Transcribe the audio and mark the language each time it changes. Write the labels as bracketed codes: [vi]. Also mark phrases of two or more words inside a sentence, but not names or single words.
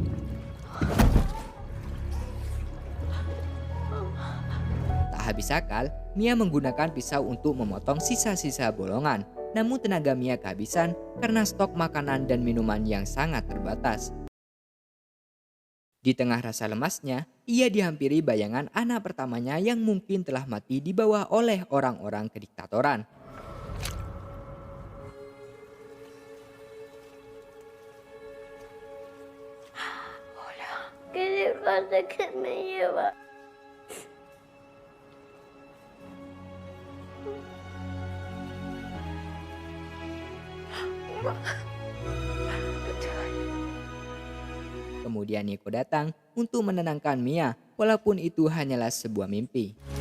[id] Tak habis akal, Mia menggunakan pisau untuk memotong sisa-sisa bolongan. Namun tenaga Mia kehabisan karena stok makanan dan minuman yang sangat terbatas. Di tengah rasa lemasnya, ia dihampiri bayangan anak pertamanya yang mungkin telah mati dibawa oleh orang-orang kediktatoran. [es] ¿Qué le pasa que me lleva? [id] Kemudian Nico datang untuk menenangkan Mia, walaupun itu hanyalah sebuah mimpi.